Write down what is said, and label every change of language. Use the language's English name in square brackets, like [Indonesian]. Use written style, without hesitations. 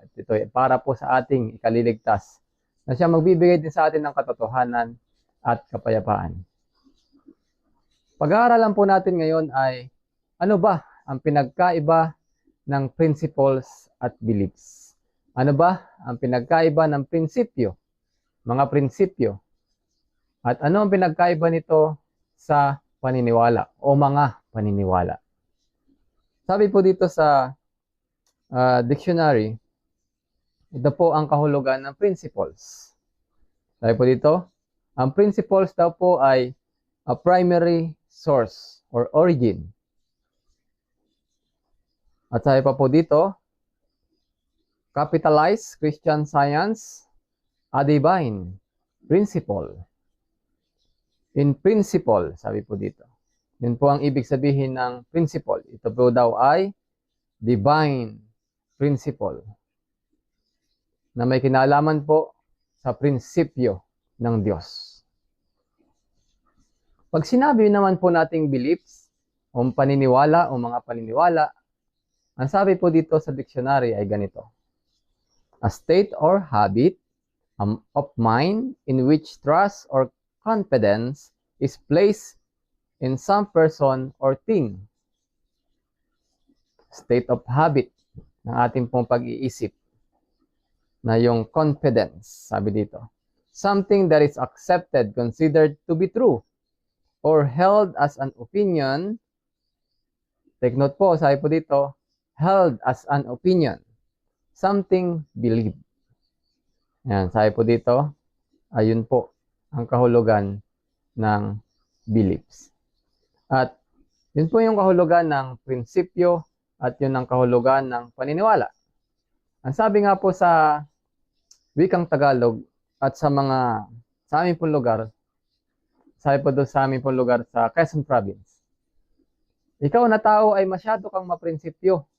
[Filipino] At ito ay para po sa ating ikaliligtas na siya magbibigay din sa atin ng katotohanan at kapayapaan. Pag-aaralan po natin ngayon ay ano ba ang pinagkaiba ng principles at beliefs? Ano ba ang pinagkaiba ng prinsipyo, mga prinsipyo? At ano ang pinagkaiba nito sa paniniwala o mga paniniwala? Sabi po dito sa dictionary, ito po ang kahulugan ng principles. Sabi po dito, ang principles daw po ay [English] a primary source or origin. [Filipino] At sabi pa po dito, [English] capitalized Christian Science, a divine principle. In principle, [Filipino] sabi po dito. Yun po ang ibig sabihin ng principle. Ito po daw ay divine principle na may kinalaman po sa prinsipyo ng Diyos. Pag sinabi naman po nating beliefs o paniniwala o mga paniniwala, ang sabi po dito sa dictionary ay ganito. [English] A state or habit of mind in which trust or confidence is placed in some person or thing. State of habit [Filipino] ng ating pong pag-iisip na yung confidence, sabi dito. [English] Something that is accepted, considered to be true, or held as an opinion. Take note po, [Filipino] sabi po dito, [English] held as an opinion. Something believed. [Filipino] Yan, sabi po dito, ayun po ang kahulugan ng beliefs. At yun po yung kahulugan ng prinsipyo at yun ang kahulugan ng paniniwala. Ang sabi nga po sa wikang Tagalog at sa amin pong lugar, sabi po doon sa amin pong lugar sa Quezon Province, ikaw na tao ay masyado kang maprinsipyo.